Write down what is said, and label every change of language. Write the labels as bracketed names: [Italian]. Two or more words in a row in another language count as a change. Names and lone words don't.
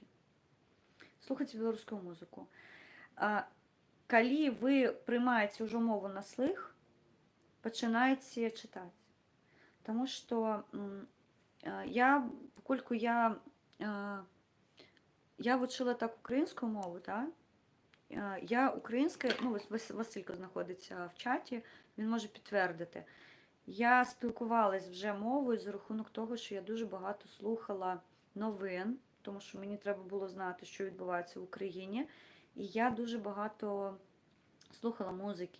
[Belarusian] Слухайце беларускую музыку. Калі вы прымаеце ўжо мову на слых, пачынаеце чытаць. Таму што пакольку я вучыла так украінскую мову, да? [Ukrainian] Я українська, ну, Василько знаходиться в чаті, він може підтвердити. Я спілкувалась вже мовою за рахунок того, що я дуже багато слухала новин, тому що мені треба було знати, що відбувається в Україні. І я дуже багато слухала музики.